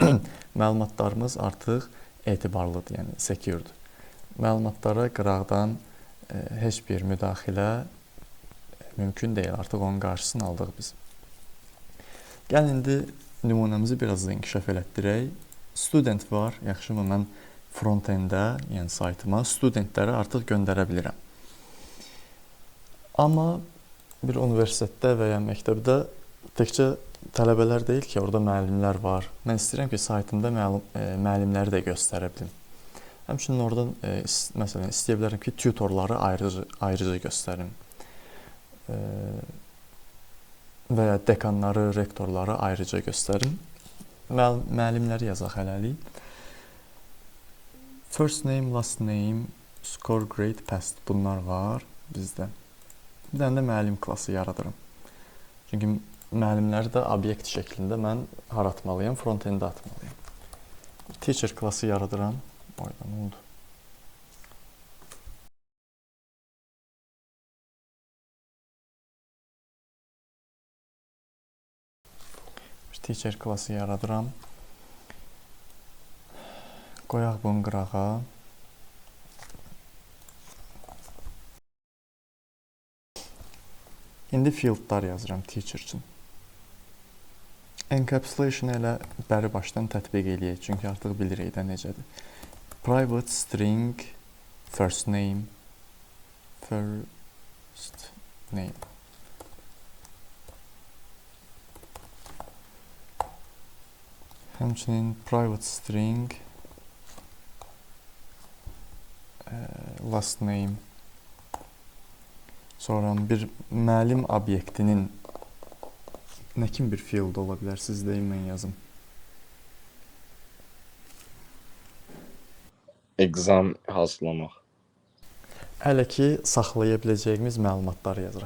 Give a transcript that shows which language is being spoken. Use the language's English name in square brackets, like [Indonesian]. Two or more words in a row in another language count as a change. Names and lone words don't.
[Azerbaijani] Məlumatlarımız artıq etibarlıdır, yəni secure-dur. Məlumatlara qıraqdan heç bir müdaxilə mümkün deyil. Artıq onun qarşısını aldıq biz. Gəlin indi nümunəmizi biraz da inkişaf elətdirək. Student var. Yaxşımı, mən front-end-ə, yəni saytıma studentləri artıq göndərə bilirəm. Amma bir universitetdə və ya məktəbdə təkcə tələbələr deyil ki, orada müəllimlər var. Mən istəyirəm ki, saytımda müəllimləri də göstərə bilim. Həmçinin oradan məsələn istəyə bilərəm ki, tutorları ayrıca göstərim. Və ya dekanları, rektorları ayrıca göstərim. Müəllimləri yazaq hələlik. [English] First name, last name, score, grade, past [Azerbaijani] bunlar var bizdə. Bir dənə də müəllim klası yaradıram. Çünki müəllimləri də obyekt şəklində mən atmalıyam, front-end-ə atmalıyam. Teacher klası yaradıram. Oyda nə oldu? Bir teacher klası yaradıram. Qoyaq bunu qırağa. İndi fieldlar yazıram teacher üçün. Encapsulation elə bəri başdan tətbiq eləyək, çünki artıq bilirik də necədir. [English] Private string first name. Həmçinin private string last name. [Azerbaijani] Sonra bir müəllim obyektinin nə kimi bir field ola bilər? Siz deyin, mən yazım. Exam hazırlamaq. Hələ ki, saxlaya biləcəyimiz məlumatları yazırıq.